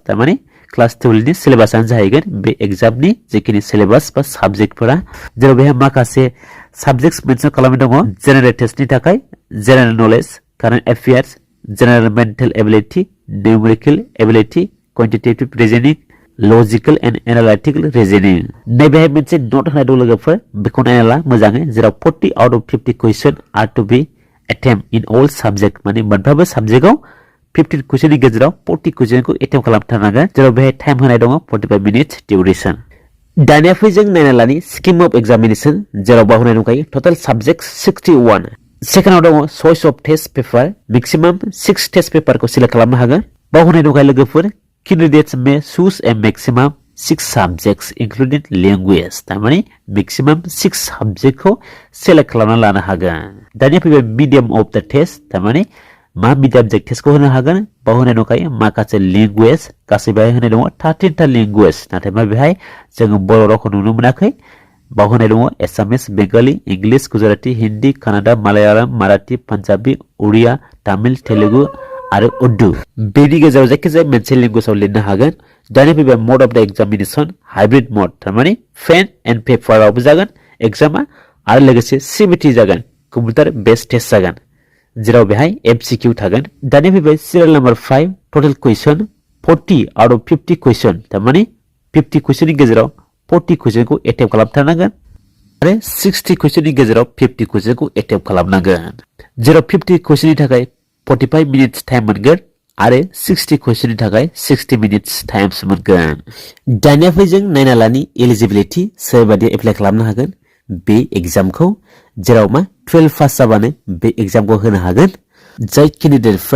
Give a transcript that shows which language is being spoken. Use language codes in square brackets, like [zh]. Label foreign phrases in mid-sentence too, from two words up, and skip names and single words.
[brx] तारमाने क्लास 12 नि सिलेबासानो जाहैगोन बे एग्जामनि जेखिनि सिलेबास बा साबजेक्टफोरा जेराव बेहाय माखासे साबजेक्ट्स मेनसन खालामनाय दङ [en] general test [brx] थाखाय [en] general knowledge current affairs general mental ability numerical ability quantitative reasoning logical and analytical reasoning [brx] नैबेहाय मोनसे नोट होनाय दं लोगोफोर बेखौ नायना ला मोजाङै जेराव [en] 40 out of 50 question are to be attempt in all subject [brx] माने मोनफ्रोमबो सब्जेक्टआव 15 क्वेश्चन नि गेजेराव 40 क्वेश्चन को एटेम्प्ट खालामथारनांगोन जेराव बेहाय टाइम होनाय दङ [en] 45 minutes duration [brx] दानिया फै जों नायना लानि [en] scheme of examination [brx] जेराव बावहोनाय दंखायो [en] total subject 61 [brx] सेकेंडआव दङ [en] choice of test paper maximum 6 test paper [brx] को सिलेक्ट खालामनो हागोन बावहोनाय दंखायो लोगोफोर [en] candidates may choose a maximum 6 subjects including language [brx] तारमाने [en] maximum 6 subject [brx] को सिलेक्ट खालामना लानो हागोन दानिया फैबाय [en] medium of the test [brx] तारमाने मा मिडियाम जों टेस्टखौ होनो हागोन बावहोनाय दंखायो माखासे लैंग्वेज गासैबो होनाय दङ 13 टा लैंग्वेज नाथाय मा बेहाय जों बर' रावखौ नुनो मोनाखै बावहोनाय दङ एसामिस बेंगली इंग्लिश गुजराती हिंदी कन्नड़ा मलयालम मराठी पंजाबी उड़िया तमिल तेलुगु आरो उर्दू बेनि गेजेराव जायखिजाया मोनसे लैंग्वेजआव लिरनो हागोन दानिया फैबाय [en] mode of the examination hybrid mode [brx] तारमाने [en] pen and paper [brx] जागोन एग्जामा आरो लोगोसे CBT जागोन [en] computer based test [brx] जागोन जेराव बेहाय MCQ थागोन दानिया फैबाय [en] serial number 5 total question 40 out of 50 question [brx] तारमाने 50 क्वेश्चन नि गेजेराव 40 क्वेश्चन को एटेम्प्ट खालामथारनांगोन आरो 60 क्वेश्चन नि गेजेराव 50 क्वेश्चन को एटेम्प्ट खालामनांगोन जेराव 50 क्वेश्चन नि थाखाय [en] 45 minutes time [brx] मोनगोन आरो 60 क्वेश्चन नि थाखाय [en] 60 minutes times [brx] मोनगोन दानिया फै जों नायना लानि एलिजिबिलिटी सोरबादि एप्लाइ खालामनो हागोन बे एग्जामखौ जेराव मा 12 पास जाबानो बे एग्जामखौ होनो हागोन जाय कैंडिडेटफ्रा